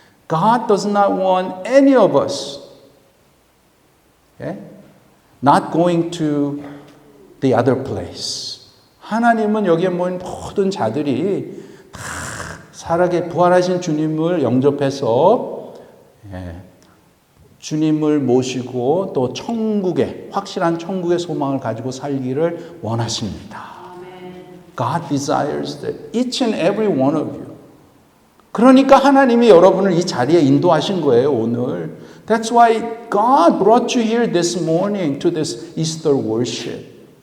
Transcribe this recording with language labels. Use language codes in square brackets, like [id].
[en] God does not want any of us not going to the other place. [ko] 하나님은 여기에 모인 모든 자들이 다 살아계 부활하신 주님을 영접해서 주님을 모시고 또 천국의 확실한 천국의 소망을 가지고 살기를 원하십니다. [en] God desires that each and every one of you. [ko] 그러니까 하나님이 여러분을 이 자리에 인도하신 거예요, 오늘. [en] That's why God brought you here this morning to this Easter worship.